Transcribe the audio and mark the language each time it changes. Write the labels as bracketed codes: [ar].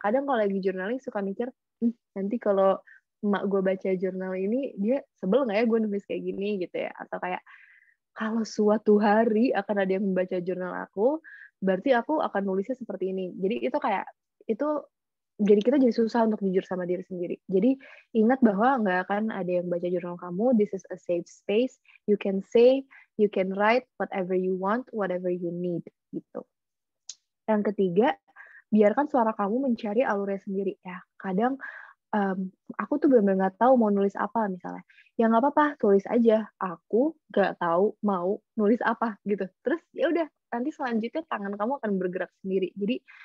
[id] Kadang kalau lagi journaling suka mikir, nanti kalau emak gue baca jurnal ini, dia sebel nggak ya gue nulis kayak gini gitu ya. Atau kayak, kalau suatu hari akan ada yang membaca jurnal aku, berarti aku akan nulisnya seperti ini. Jadi itu kayak, itu jadi kita jadi susah untuk jujur sama diri sendiri. Jadi ingat bahwa nggak akan ada yang baca jurnal kamu. [en] This is a safe space. You can say, you can write whatever you want, whatever you need. [id] Gitu. Yang ketiga, biarkan suara kamu mencari alurnya sendiri ya. Kadang aku tuh benar-benar nggak tahu mau nulis apa misalnya. Ya nggak apa-apa, tulis aja. Aku nggak tahu mau nulis apa gitu. Terus ya udah, nanti selanjutnya tangan kamu akan bergerak sendiri. Jadi